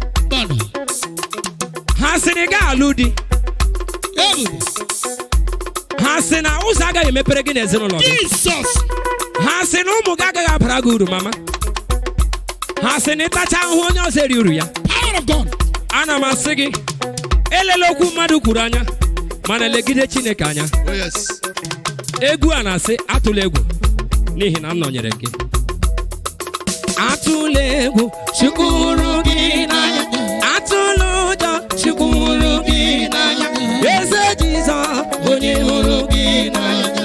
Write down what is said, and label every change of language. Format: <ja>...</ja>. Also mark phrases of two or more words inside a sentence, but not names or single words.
<ig>Bọọlụ. Ha sị na ị gaghị alụ di. Ebube. Ha sị na ụzọ agaghị emepere gị n'ezinụlọ gị.</ig> <en>Jesus.</en> <ig>Ha sị na ụmụ gị agaghị abara gị uru, mama. Ha sị na ịtacha ahụhụ onye ọzọ eri uru ya.</ig> <en>Power of God.</en> <ig>Ana m asị gị, elela okwu mmadụ kwuru anya, mana legide Chineke anya.</ig> <en>Oh, yes.</en> <ig>Egwu a na-asị, "Atụla egwu, n'ihi na m nọnyere gị." Atụla egwu, Chukwu hụrụ gị n'anya. Atụla ụjọ, Chukwu hụrụ gị n'anya. Eze Jizọs, onye hụrụ gị n'anya.</ig>